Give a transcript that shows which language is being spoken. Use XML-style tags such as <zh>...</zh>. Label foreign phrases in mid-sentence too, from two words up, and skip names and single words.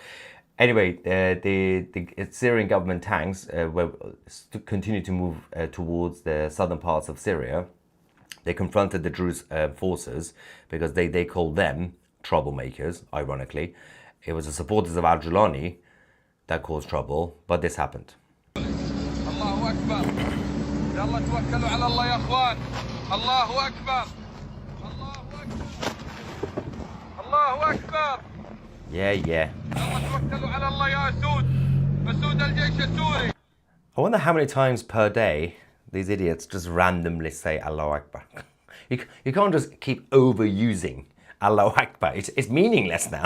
<en>Anyway, the Syrian government tanks continue to move towards the southern parts of Syria. They confronted the Druze forces because they called them troublemakers, ironically. It was the supporters of Al-Jilani that caused trouble, but this happened.</en> <ar>الله أكبر. يلا توكلوا على الله يا إخوان. الله أكبر. الله أكبر.</ar> <en>Yeah. I wonder how many times per day these idiots just randomly say</en> <ar>الله أكبر.</ar> <en>You can't just keep overusing</en> <ar>الله أكبر.</ar> <en>It's meaningless now.</en>